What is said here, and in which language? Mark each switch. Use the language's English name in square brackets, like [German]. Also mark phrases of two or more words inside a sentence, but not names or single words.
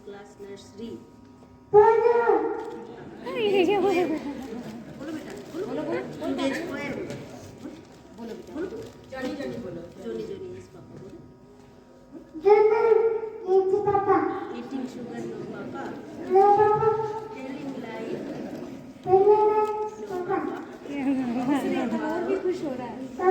[English] class nursery. today's poem [Hindi] बोलो बेटा, बोलो जॉनी जॉनी बोलो, [English] Johnny Johnny yes papa [Hindi] बोलो। [English] Eating sugar no papa, telling lie no papa। [Hindi] और भी खुश हो रहा है।